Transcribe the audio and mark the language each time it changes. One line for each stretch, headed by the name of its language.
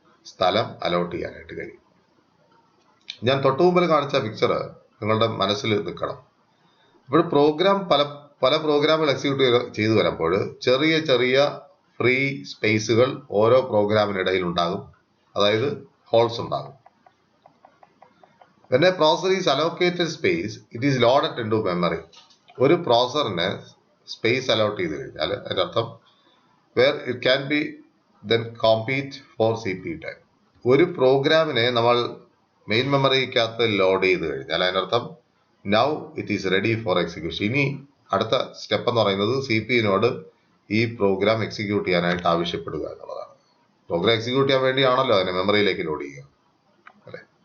Malayalam: സ്ഥലം അലോട്ട് ചെയ്യാനായിട്ട് കഴിയും. ഞാൻ തൊട്ടു മുമ്പിൽ കാണിച്ച പിക്ചർ നിങ്ങളുടെ മനസ്സിൽ നിൽക്കണം. ഇപ്പോൾ പ്രോഗ്രാം പല പ്രോഗ്രാമുകൾ എക്സിക്യൂട്ട് ചെയ്തു വരുമ്പോൾ ചെറിയ ചെറിയ ഫ്രീ സ്പേസുകൾ ഓരോ പ്രോഗ്രാമിനിടയിൽ ഉണ്ടാകും, അതായത് ഹോൾസ് ഉണ്ടാകും.
English: When a processor is allocated space, it is loaded into memory.
Malayalam: ഒരു പ്രോസസറിന് സ്പേസ് അലോട്ട് ചെയ്ത് കഴിഞ്ഞാൽ അതിൻ്റെ അർത്ഥം
English: where it can be then compete for CPU time.
Malayalam: ഒരു പ്രോഗ്രാമിനെ നമ്മൾ മെയിൻ മെമ്മറിക്കകത്ത് ലോഡ് ചെയ്ത് കഴിഞ്ഞാൽ അതിനർത്ഥം
English: Now it is ready for execution.
Malayalam: ഇനി അടുത്ത സ്റ്റെപ്പ് എന്ന് പറയുന്നത് CPU-നോട് ഈ പ്രോഗ്രാം എക്സിക്യൂട്ട് ചെയ്യാനായിട്ട് ആവശ്യപ്പെടുക എന്നുള്ളതാണ്. പ്രോഗ്രാം എക്സിക്യൂട്ട് ചെയ്യാൻ വേണ്ടിയാണല്ലോ അതിനെ മെമ്മറിയിലേക്ക് ലോഡ് ചെയ്യുക, അല്ലേ?